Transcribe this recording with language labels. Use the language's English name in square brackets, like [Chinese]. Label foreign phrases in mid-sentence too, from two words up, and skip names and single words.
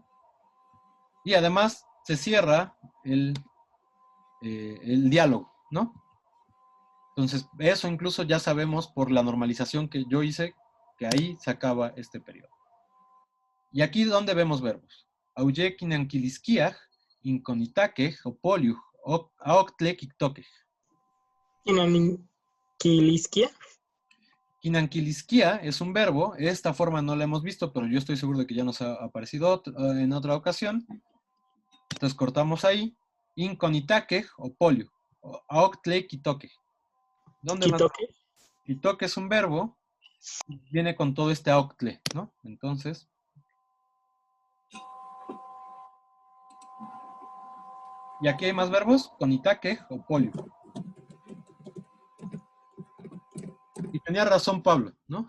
[Spanish] Y además se cierra el diálogo, ¿no? Entonces eso incluso ya sabemos por la normalización que yo hice que ahí se acaba este periodo. Y aquí donde vemos verbos. [Nahuatl languages] Auye kinankilisquiaj, inconitakej, opoliuj, aoctlek ictokej. Kinankilisquia. [Spanish] Kinankilisquia es un verbo. Esta forma no la hemos visto, pero yo estoy seguro de que ya nos ha aparecido en otra ocasión. Entonces cortamos ahí. [Nahuatl languages] Inconitakej, opoliuj, aoctlek ictokej. [Spanish] ¿Dónde más? [Nahuatl languages] Kitoke. [Spanish] Itoque es un verbo, viene con todo este aucle, ¿no? Entonces, y aquí hay más verbos, con itaque o polio. Y tenía razón Pablo, ¿no?